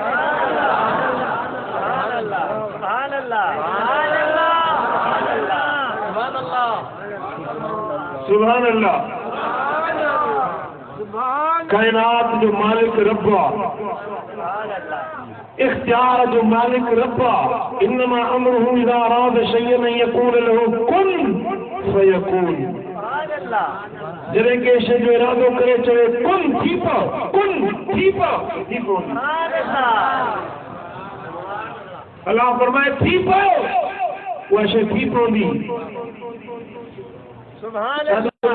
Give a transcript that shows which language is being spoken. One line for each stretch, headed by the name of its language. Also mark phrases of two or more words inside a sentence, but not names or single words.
Arabic: سبحان الله.
Sindhi: कायनात जो मालिक रब आहे, इख्तियार जो मालिक रब आहे।
Arabic: إنما أمره إذا أراد شيئا أن يقول له كن فيكون.
Sindhi: जॾहिं के शइ जो इरादो करे चवे कुन थी पओ, कुन थी पओ, थी पओ। अल्लाह फरमाए थी पओ, उहा शइ थी पवंदी।
Arabic: سبحان الله.